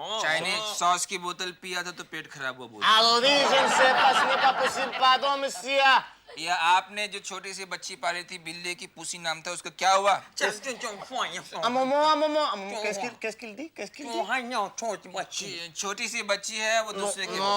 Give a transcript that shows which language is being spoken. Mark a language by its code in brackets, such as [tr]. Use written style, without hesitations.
[hi] Chinese sauce की बोतल पिया था तो पेट खराब हुआ बोला। [fr] Alors oui, je ne sais pas, ce n'est pas possible. Pardon, monsieur. [hi] या आपने जो छोटी सी बच्ची पाली थी, बिल्ली की पुसी नाम था, उसका क्या हुआ? [fr] Un moment. Qu'est-ce qu'il dit? Qu'est-ce qu'il dit? [hi] छोटी सी बच्ची है, वो दूसरे के।